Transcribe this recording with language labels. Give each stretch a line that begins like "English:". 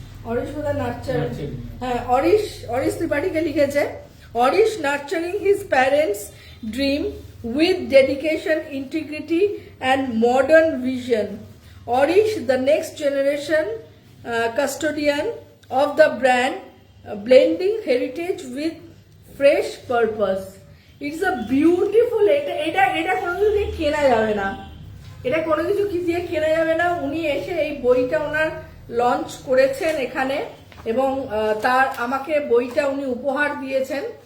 Bangla: Auris বোধহয় nurture, হ্যাঁ Auris ত্রিপাঠীকে লিখেছে।
English: Orish nurturing his parents dream with dedication, integrity and modern vision. Orish, the next generation custodian of the brand, blending heritage with fresh purpose. It's a beautiful,
Bangla: এটা কোনো কিছু দিয়ে কেনা যাবে না, এটা কোনো কিছু কি দিয়ে কেনা যাবে না। উনি এসে এই বইটা ওনার লঞ্চ করেছেন এখানে, এবং তার আমাকে বইটা উনি উপহার দিয়েছেন।